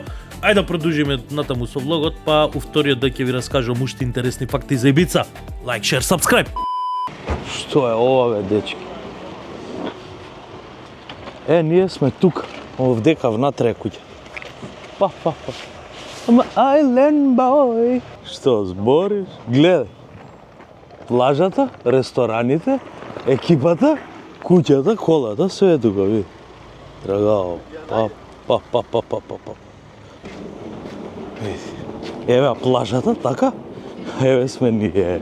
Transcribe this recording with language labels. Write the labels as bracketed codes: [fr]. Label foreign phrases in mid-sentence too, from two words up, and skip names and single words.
[mk] Ајде да продолжиме натаму со влогот, па у вториот да ќе ви раскажам уште интересни факти за Ибица. [en] Like, share, subscribe. [mk] Што е ова бе, дечки? Ние сме тук, овдека внатре куќа. Па. [en] I'm island boy. [mk] Што збориш? Гледај. Плажата, рестораните, екипата, куќата, колата, све е тука, види. Драгао. Па. Види. Еве плажата, така? Еве сме ние.